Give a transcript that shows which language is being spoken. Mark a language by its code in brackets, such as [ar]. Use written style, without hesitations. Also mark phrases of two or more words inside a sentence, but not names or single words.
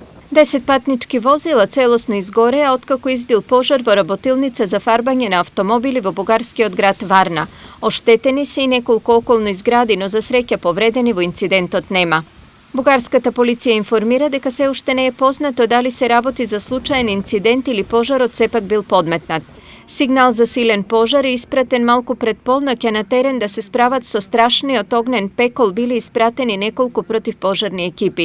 [mk] 10 патнички возила целосно изгоре, а откако избил пожар во работилница за фарбање на автомобили во Бугарски од град Варна. Оштетени се и неколку околни згради, но за среќа повредени во инцидентот нема. Бугарската полиција информира дека се уште не е познато дали се работи за случаен инцидент или пожарот сепак бил подметнат. Сигнал за силен пожар е испратен малку пред полноќ, а на терен да се справат со страшниот огнен пекол били испратени неколку противпожарни екипи.